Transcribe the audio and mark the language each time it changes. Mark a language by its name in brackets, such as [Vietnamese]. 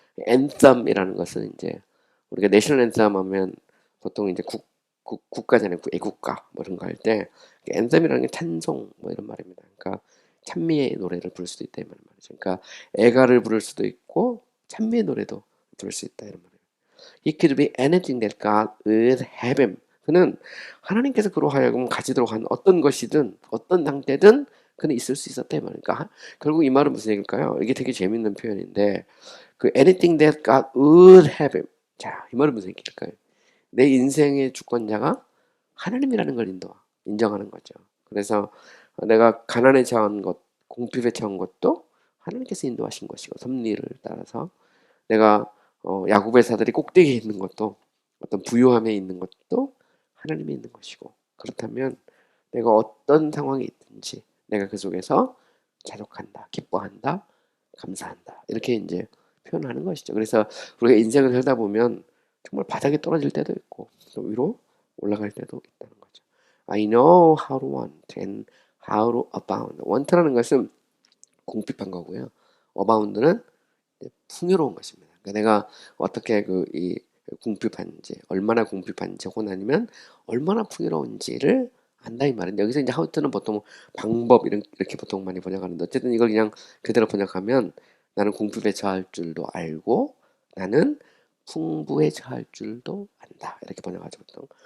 [Korean] 앤썸이라는 것은 이제 우리가 내셔널 앤썸 하면 보통 이제 국가잖아요. 애국가 뭐 이런 거 할 때 앤썸이라는 게 찬송 뭐 이런 말입니다. 그러니까 찬미의 노래를 부를 수도 있다 이런 말이죠. 그러니까 애가를 부를 수도 있고 찬미의 노래도 부를 수 있다 이런 말이에요. [English] He could be anything that God would have him. [Korean] 그는 하나님께서 그로 하여금 가지도록 한 어떤 것이든 어떤 상태든 그는 있을 수 있었다 이 말이니까 결국 이 말은 무슨 얘기일까요? 이게 되게 재밌는 표현인데 그 [English] anything that God would have him. [Korean] 자, 이 말은 무슨 얘기일까요? 내 인생의 주권자가 하나님이라는 걸 인정하는 거죠. 그래서 내가 가난에 처한 것, 공핍에 처한 것도 하나님께서 인도하신 것이고 섭리를 따라서 내가 야곱의 사들이 꼭대기에 있는 것도 어떤 부유함에 있는 것도 하나님이 있는 것이고 그렇다면 내가 어떤 상황에 있든지 내가 그 속에서 자족한다, 기뻐한다, 감사한다 이렇게 이제 표현하는 것이죠. 그래서 우리가 인생을 살다 보면 정말 바닥에 떨어질 때도 있고 또 위로 올라갈 때도 있다는 거죠. [English] I know how to want and how to abound. [Korean] want라는 것은 공핍한 거고요. abound는 풍요로운 것입니다. 그러니까 내가 어떻게 이 궁핍한지, 얼마나 궁핍한지, 혹은 아니면 얼마나 풍요로운지를 안다 이 말인데 여기서 이제 하우트는 보통 방법 이렇게 보통 많이 번역하는데 어쨌든 이걸 그냥 그대로 번역하면 나는 궁핍에 처할 줄도 알고 나는 풍부에 처할 줄도 안다 이렇게 번역하죠 보통.